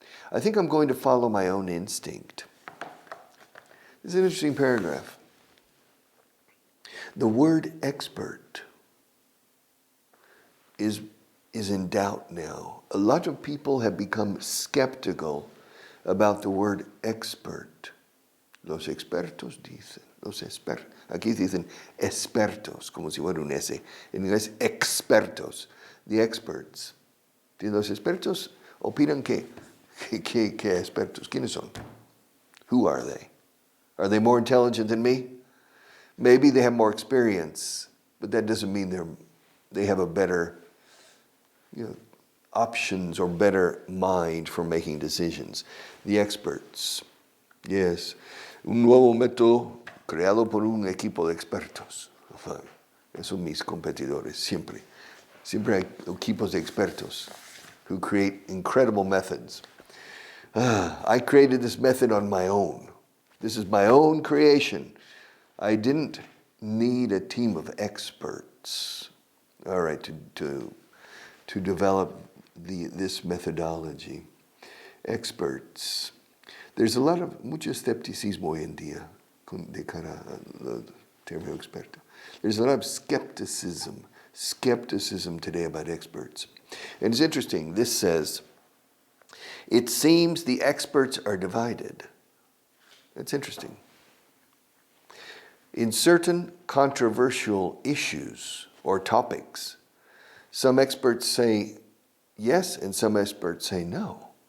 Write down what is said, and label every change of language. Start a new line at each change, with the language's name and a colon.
English: I think I'm going to follow my own instinct. This is an interesting paragraph. The word expert is in doubt now. A lot of people have become skeptical about the word expert.
Spanish: Los expertos dicen, aquí dicen expertos, como si fuera un S. En inglés, expertos,
English: the experts.
Spanish: Los expertos opinan que expertos. ¿Quiénes son?
English: Who are they? Are they more intelligent than me? Maybe they have more experience, but that doesn't mean they have a better options or better mind for making decisions. The experts. Yes.
Spanish: Un nuevo método creado por un equipo de expertos. Esos son mis competidores, siempre. Siempre hay equipos de expertos
English: who create incredible methods. I created this method on my own. This is my own creation. I didn't need a team of experts, all right, to develop this methodology. Experts. There's a lot of
Spanish: mucho escepticismo hoy en día de cara al término experto.
English: There's a lot of skepticism today about experts. And it's interesting, this says, it seems the experts are divided. That's interesting. In certain controversial issues or topics, some experts say yes and some experts say no.